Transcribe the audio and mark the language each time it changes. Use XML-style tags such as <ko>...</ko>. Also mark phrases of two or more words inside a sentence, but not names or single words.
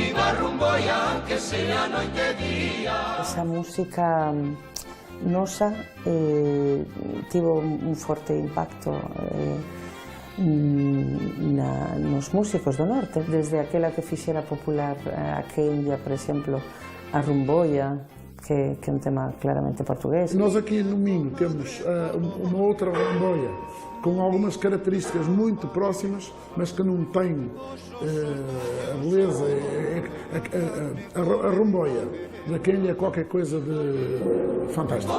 <gl>Esa música nosa tivo un forte impacto nos músicos do norte, desde aquela que fixera popular a Quenlla, por exemplo, a Rumboia, que é un tema claramente portugués.</gl> <pt>Nós aqui no Minho temos uma outra Rumboia com algumas características muito próximas, mas que não tem a beleza, a Rumboia da Quenlla é qualquer coisa de fantástico.</pt>